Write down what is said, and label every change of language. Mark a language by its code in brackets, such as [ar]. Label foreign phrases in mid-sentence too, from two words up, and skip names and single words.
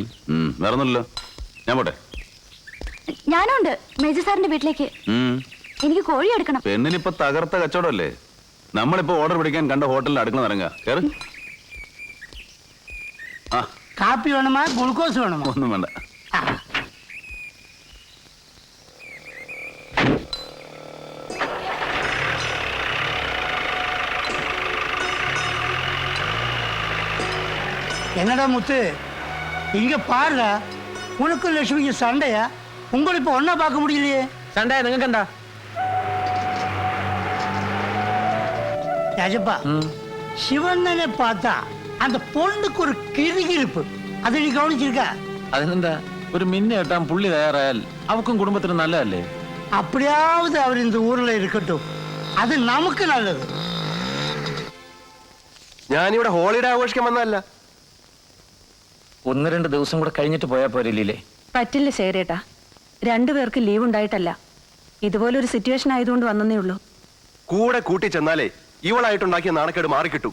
[ml] വേറൊന്നുമില്ലല്ലോ, ഞാൻ പോട്ടെ. ഞാനുണ്ട് മേജർ സാറിന്റെ വീട്ടിലേക്ക്. എനിക്ക് കോഴി എടുക്കണം. പെണ്ണിനിപ്പോ തകർത്ത കച്ചവടമല്ലേ. നമ്മളിപ്പോ ഓർഡർ പിടിക്കാൻ കണ്ട ഹോട്ടലിൽ അടുക്കള ഇറങ്ങുക. കേറ്. ആ, കാപ്പി വേണമാ ഗ്ലൂക്കോസ് വേണമോ? ഒന്നും വേണ്ട. [ta] என்னடா முத்து, இங்க பாருடா. உனக்கும் லட்சுமிக்கு சண்டையா? உங்களை இப்ப ஒன்னா பார்க்க முடியலையே. சண்டை எங்க கண்டா? ராஜப்பா, சிவண்ணனை பார்த்தா அந்த பொண்ணுக்கு ஒரு கிறுகிறுப்பு. அதை நீ கவனிச்சிருக்க? [ml] അതിനെന്താ, ഒരു മിന്ന കെട്ടാൻ പുള്ളി തയ്യാറായാൽ അവക്കും കുടുംബത്തിനും നല്ലതല്ലേ? [ta] அப்படியாவது அவர் இந்த ஊர்ல இருக்கட்டும், அது நமக்கு நல்லது. [ml] ഞാനിവിടെ ഹോളിഡേ ആഘോഷിക്കാൻ വന്നതല്ല. 1-2 ദിവസം കൂടെ കഴിഞ്ഞിട്ട് പോയാൽ പോരില്ലേ? പറ്റില്ല ശേരേട്ടാ, രണ്ടുപേർക്ക് ലീവ് ഉണ്ടായിട്ടല്ല, ഇതുപോലൊരു സിറ്റുവേഷൻ ആയതുകൊണ്ട് വന്നേ ഉള്ളൂ. കൂടെ കൂട്ടി ചെന്നാലേ ഇവളായിട്ടുണ്ടാക്കിയ നാണക്കേട് മാറിക്കിട്ടു.